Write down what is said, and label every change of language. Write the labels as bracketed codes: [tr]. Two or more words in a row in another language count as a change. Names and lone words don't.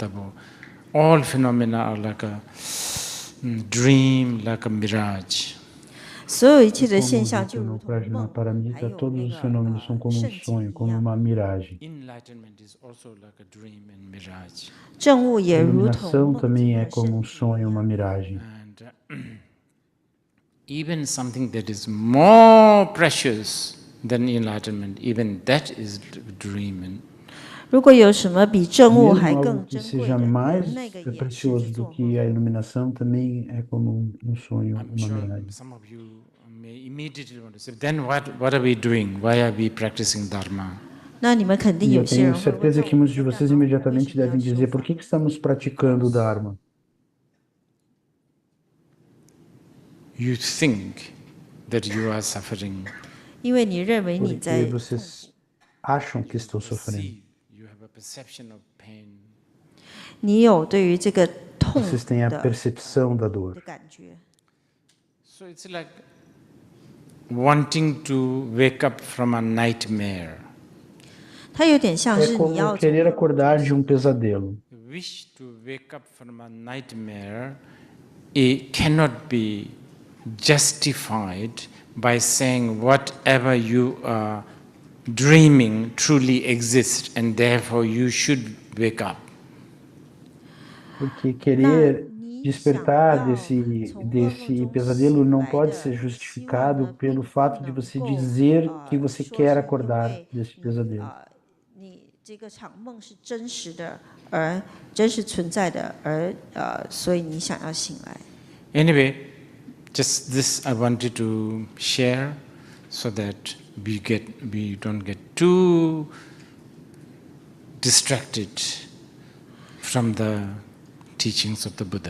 [en] All phenomena are like a dream, like a mirage. [zh] 所有一切的 [pt] Como [zh] 现象 [pt] dito [zh] 就如 [pt] no [zh] 同 [en] Prajna [zh] 梦， [en] Paramita, [zh] 还有 [pt] todos [zh] 那 [pt] os [zh] 个 [pt] fenômenos são como um [zh] 圣境 [pt] sonho, [zh] 一 [pt] como [zh] 样。 [pt] uma miragem. [en] Enlightenment is also like a dream and mirage. [zh] 正悟 [pt] A [zh] 也如同 [pt] iluminação [zh] 梦境 [pt] também é [zh] 和 [pt] como [zh] 圣 [pt] um [zh] 境一 [pt] sonho, uma [zh] 样。 [pt] miragem. [en] And even something that is more precious than enlightenment, even that is dream. And [zh] 如果有什么比正悟 [pt] Mesmo [zh] 还 [pt] algo [zh] 更 [pt] que [zh] 珍贵 [pt] seja [zh] 的， [pt] mais [zh] 连那个也是在 [pt] precioso do [zh] 做梦。 [pt] que a iluminação também é como um sonho, [en] I'm [pt] uma [en] sure [pt] miragem. [en] some of you may immediately want to say, then what are we doing? Why are we practicing Dharma? [zh] 那你们肯定 [pt] E [zh] 有 [pt] eu [zh] 些 [pt] tenho [zh] 人会问，那 [pt] certeza [zh] 我 [pt] que [zh] 们 [pt] muitos de [zh] 在干 [pt] vocês [zh] 嘛？我们为 [pt] imediatamente [zh] 什么要 [pt] devem [zh] 修 [pt] dizer por [zh] 法？ [pt] que estamos praticando o Dharma? [en] You think that you are suffering. [zh] 因为你认为你 [pt] Porque [zh] 在 [pt] vocês acham que estão sofrendo. [en] See, you have a perception of pain. [zh] 你有对于这个痛 [pt] Vocês têm a [zh] 的 [pt] percepção da dor. [zh] 的感觉。 [en] So it's like wanting to wake up from a nightmare. [zh] 它有点像 [pt] É [zh] 是你 [pt] como [zh] 要 [pt] querer acordar de um pesadelo. [en] Wish to wake up from a nightmare, it cannot be justified by saying whatever you are dreaming truly exists and therefore you should wake up. [pt] Porque querer despertar desse pesadelo não pode ser justificado pelo fato de você dizer que você quer acordar desse pesadelo. [zh] 你这个场梦是真实的，而真实存在的，而所以你想要醒来。 [en] Anyway, just this I wanted to share so that we don't get too distracted from the teachings of the Buddha.